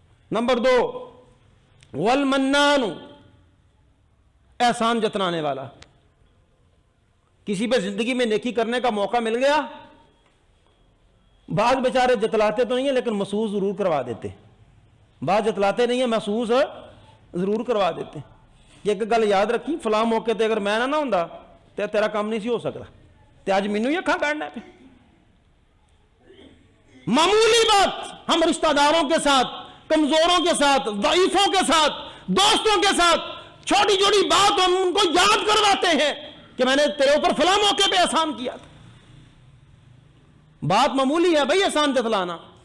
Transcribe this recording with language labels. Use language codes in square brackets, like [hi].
[ur] Number 2، والمنان، احسان جتلانے والا. کسی پہ زندگی میں نیکی کرنے کا موقع مل گیا، بعض بیچارے جتلاتے تو نہیں ہیں لیکن محسوس ضرور کروا دیتے. بعض جتلاتے نہیں ہیں، محسوس ضرور کروا دیتے. [pa] ایک گل یاد رکھی، فلاں موقع تے اگر میں نہ ہوندا تے تیرا کام نہیں سی ہو سکتا، تے اج مینوں ہی اکھاں کاٹنا پہ. [ur] معمولی بات ہم رشتہ داروں کے ساتھ، کمزوروں کے ساتھ، ضعیفوں کے ساتھ، دوستوں کے ساتھ چھوٹی چھوٹی بات ہم ان کو یاد کرواتے ہیں کہ میں نے تیرے اوپر فلاں موقع پہ احسان کیا تھا. بات معمولی ہے بھائی احسان جتلانا.